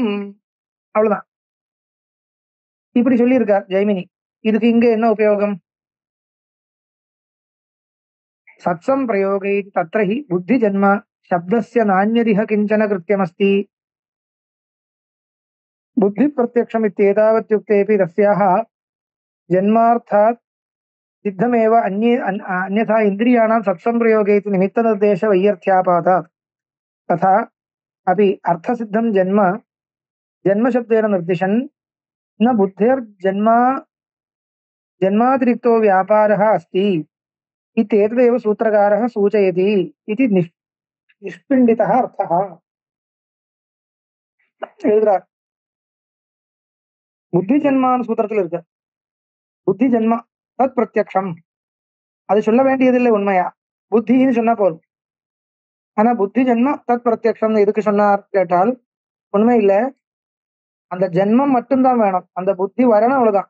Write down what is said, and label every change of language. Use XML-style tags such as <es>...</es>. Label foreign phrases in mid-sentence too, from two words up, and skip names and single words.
<ta>அவ்வளவுதான். இப்படி சொல்லியிருக்கார் ஜெய்மினி. இதுக்கு இங்க என்ன உபயோகம்?</ta> <sa>सत्सम् प्रयोगे तत्रहि बुद्धि जन्म शब्दस्य नान्यदिह किञ्चन कृत्यमस्ति. बुद्धि प्रत्यक्षम् இत्येतावत्युक्तेऽपि तस्याः जन्मार्थात् सिद्धमेव अन्यथा इन्द्रियाणां सत्संप्रयोगे इति निमित्तनिर्देश वैयर्थ्यापातात् तथा अपि अर्थसिद्धं जन्म जन्मशब्देन निर्दिशन् न जन्मातिरिक्तो व्यापारः अस्ति इत्येतदेव सूत्रकारः सूचयति इति निष्पिण्डितः अर्थः.</sa> <ta>எழுதுறார். புத்தி ஜன்மான்னு சூத்திரத்துல இருக்கு.</ta> <sa>बुद्धि जन्मा तत् प्रत्यक्षम्,</sa> <ta>அது சொல்ல வேண்டியதில்லை உண்மையா, புத்தின்னு சொன்னா போதும். ஆனா</ta> <sa>बुद्धि जन्मा तत् प्रत्यक्षम्</sa> <ta>எதுக்கு சொன்னார் கேட்டால், உண்மை இல்ல, அந்த ஜென்மம் மட்டும்தான் வேணும், அந்த புத்தி வரணும், அவ்வளவுதான்.</ta>